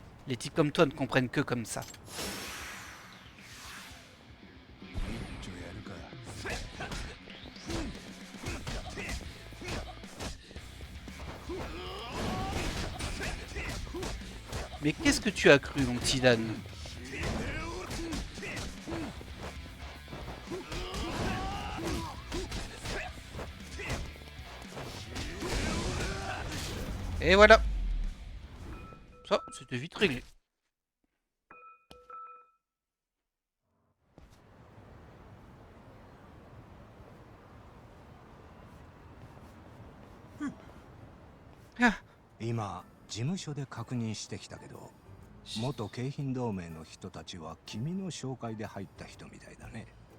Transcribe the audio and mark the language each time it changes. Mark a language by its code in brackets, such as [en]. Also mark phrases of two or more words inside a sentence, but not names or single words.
[fr] Les types comme toi ne comprennent que comme ça. Mais qu'est-ce que tu as cru, mon petit Dan? Et voilà. Ça, c'était vite réglé. Ah, [ja] 今事務所で確認してきたけど、元京浜同盟の人たちは君の紹介で入った人みたいだね。